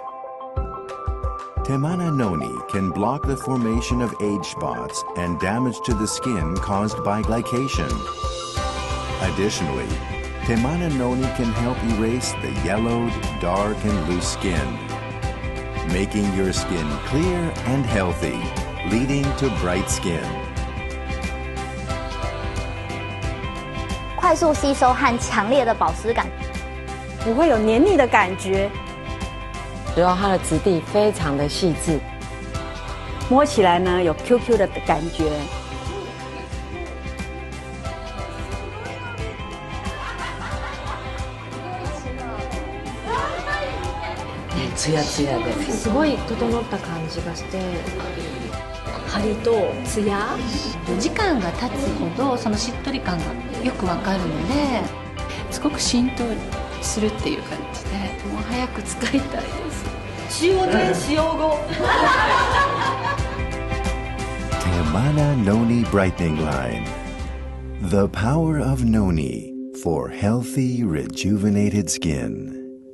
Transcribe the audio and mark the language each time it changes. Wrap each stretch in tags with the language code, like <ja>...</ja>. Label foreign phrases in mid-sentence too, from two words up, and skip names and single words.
<en>TeMana Noni can block the formation of age spots and damage to the skin caused by glycation. Additionally, TeMana Noni can help erase the yellowed, dark, and loose skin, making your skin clear and healthy, leading to bright skin.</en> <zh>快速吸收和强烈的保湿感，不会有黏腻的感觉，主要它的质地非常的细致，摸起来呢有 QQ 的感觉。</zh> <ja>ツヤツヤですごい整った感じがして、張りとツヤ、時間が経つほどそのしっとり感がよくわかるので、すごく浸透するっていう感じで、もう早く使いたいです。使用前使用後。</ja> <en>TeMana Noni Brightening Line. The power of noni for healthy, rejuvenated skin.</en>